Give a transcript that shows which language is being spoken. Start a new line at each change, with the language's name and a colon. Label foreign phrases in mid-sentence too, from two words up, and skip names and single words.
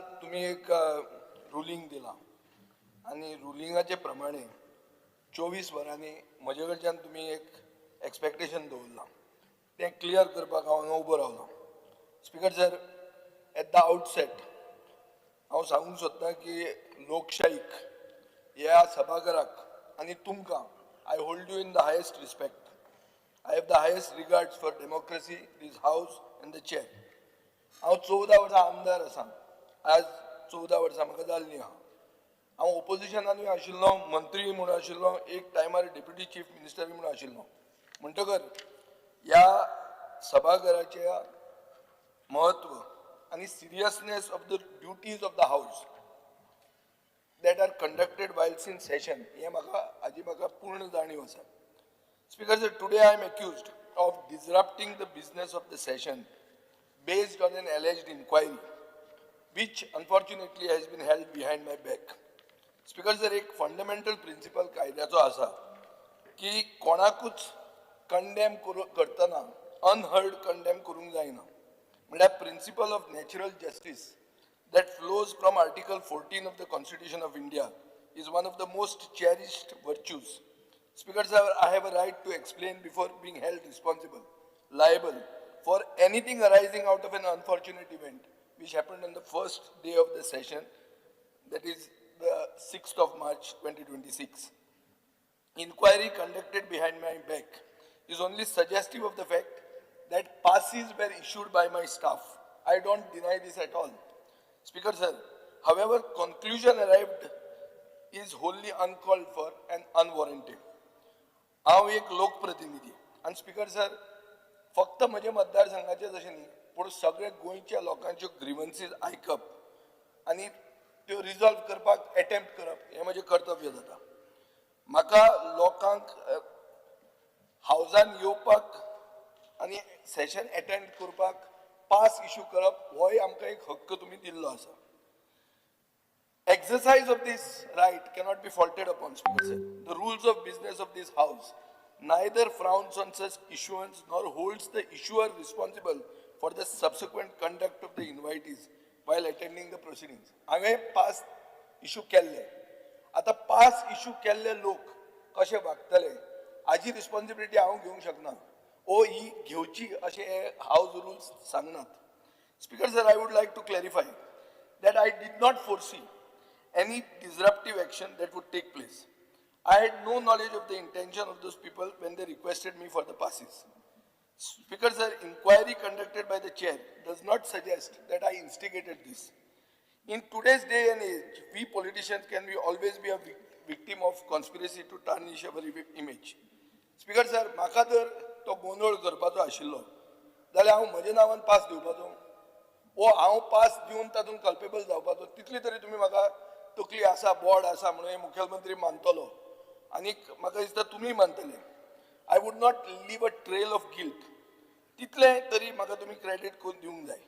Konkani: तुम्ही एक रुलींग दिला आणि रुलिंगाचे प्रमाणे 24 वरांनी म्हजे कडच्यान तुम्ही एक एक्सपेक्टेशन दवरला ते क्लियर करपाक हांव हांगा उबो रावलो.
English: Speaker sir, at the outset
Konkani: हांव सांगूंक सोदतां की लोकशाहीक ह्या सभाघराक आनी तुमकां
English: I hold you in the highest respect. I have the highest regards for democracy, this house and the chair.
Konkani: हांव 14 वर्सां आमदार आसा. आज 14 वर्सां म्हाका जाल्लीं आहा. हांव ओपोजिशनानूय आशिल्लो, मंत्री म्हणून आशिल्लो, एक टायमार
English: deputy chief minister
Konkani: म्हणून आशिल्लो. म्हणटकर ह्या सभाघराचे महत्व आनी
English: seriousness of the duties of the house that are conducted while in session
Konkani: हे म्हाका पूर्ण जाणीव आसा.
English: Speaker sir, today I am accused of disrupting the business of the session based on an alleged inquiry, which unfortunately has been held behind my back. Speaker sir,
Konkani: एक
English: fundamental principle
Konkani: कायद्याचो आसा की कोणाकूच कंडेम करतना
English: unheard condemn
Konkani: करूंक जायना.
English: म्हळ्यार principle of natural justice that flows from Article 14 of the Constitution of India is one of the most cherished virtues. Speaker sir, I have a right to explain before being held responsible, liable for anything arising out of an unfortunate event which happened on the first day of the session, that is the 6th of March 2026. Inquiry conducted behind my back is only suggestive of the fact that passes were issued by my staff. I don't deny this at all. Speaker sir, however, conclusion arrived is wholly uncalled for and unwarranted.
Konkani: हांव एक लोकप्रतिनिधी आणि
English: Speaker sir
Konkani: फक्त म्हजे मतदारसंघाचे जशें न्ही पूण सगळे गोंयच्या लोकांच्यो ग्रीवन्सीज आयकप आनी त्यो रिजॉल्व करपाक एटेम्प्ट करप हें म्हजें कर्तव्य जाता. म्हाका लोकांक हावजान येवपाक आनी सेशन एटेंड करपाक
English: pass issue
Konkani: करप होय आमकां एक हक्क तुमी दिल्लो आसा.
English: Exercise of this right cannot be faulted upon, Speaker sir. The rules of business of this house neither frowns on such issuance nor holds the issuer responsible for the subsequent conduct of the invitees while attending the proceedings.
Konkani: हांवें
English: pass issue
Konkani: केल्ले, आतां
English: pass issue
Konkani: केल्ले लोक कशे वागतले हाची रिस्पॉन्सिबिलिटी हांव घेवंक शकना. ओ ही घेवची अशें हे
English: house rules
Konkani: सांगनात.
English: स्पीकर सर, I would like to clarify that I did not foresee any disruptive action that would take place. I had no knowledge of the intention of those people when they requested me for the passes. Speaker sir, inquiry conducted by the chair does not suggest that I instigated this. In today's day and age, we politicians can always be a victim of conspiracy to tarnish our image. Speaker sir,
Konkani: म्हाका जर तो गोंधळ करपाचो आशिल्लो जाल्यार हांव म्हज्या नांवान पास दिवपाचो वो हांव पास दिवन तातूंत कल्पेबल जावपाचो तितली तरी तुमी म्हाका तकली आसा बोर्ड आसा म्हणून मुखेलमंत्री मानतलो आनी म्हाका दिसता तुमी मानतले.
English: I would not leave a trail of guilt
Konkani: तितले तरी म्हाका तुमी क्रेडीट करून दिवंक जाय.